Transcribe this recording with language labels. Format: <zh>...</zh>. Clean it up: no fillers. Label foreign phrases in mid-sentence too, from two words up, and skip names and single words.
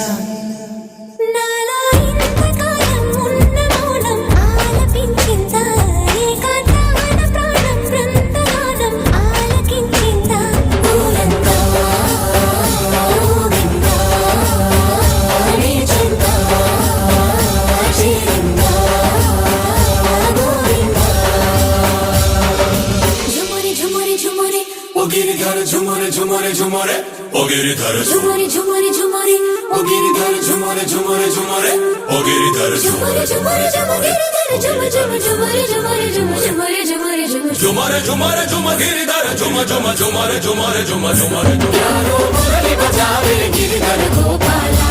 <te>నాలో ఇంతకాలం ఉన్న మౌనం ఆలపించిందా ఏకాంతాన ప్రాణం బృందగానం ఆలకించిందా ఊరంతా ఊగిందా నీ చెంతా చేరిందా గోవిందా ఝుమరి ఝుమరి ఝుమరి</te> <hi>ओ गिरिधर झुमरे झुमरे झुमरे ओ गिरिधर</hi> <te>ఝుమరి ఝుమరి ఝుమరి</te> <hi>ओ गिरिधर झुमरे झुमरे झुमरे ओ गिरिधर</hi> <te>ఝుమరి ఝుమరి ఝుమరి ఝుమరి ఝుమరి ఝుమరి ఝుమరి ఝుమరి</te> <hi>झुमरे झुमरे झुम गिरिधर झुम झुम झुमरे झुमरे झुम झुमरे यारो मुरली बजावे गिरिधर</hi> <te>గోపాలా</te>